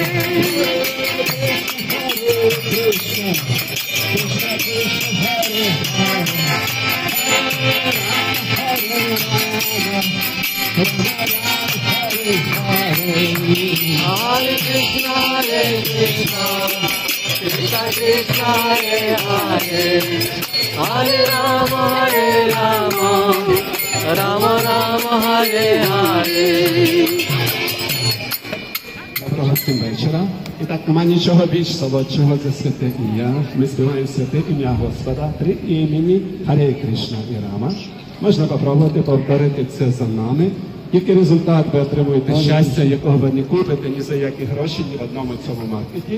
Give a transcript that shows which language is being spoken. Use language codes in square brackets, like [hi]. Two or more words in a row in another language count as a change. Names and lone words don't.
[sa] Krishna, Krishna Krishna, Hare Hare, Hare Rama, Rama Rama, Hare Hare. Hare Krishna, Krishna Krishna, Hare Hare, Hare Rama, Rama Rama, Hare Hare. [uk] Доброго всім вечора. І так, нема нічого більш солодшого за святе ім'я. Ми співаємо святе ім'я Господа, три імені Харе Кришна і Рама. Можна попробувати повторити це за нами. Який результат ви отримуєте щастя, якого ви не купите ні за які гроші, ні в одному цьому маркеті.